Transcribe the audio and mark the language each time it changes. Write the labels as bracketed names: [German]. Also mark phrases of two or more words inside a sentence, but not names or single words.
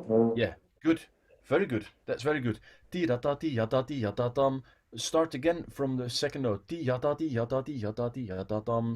[English] Yeah, good. Very good. That's very good. Ti da da ti da da ti da dum. Start again from the second note. Ti da da ti da da ti da da ti da dum.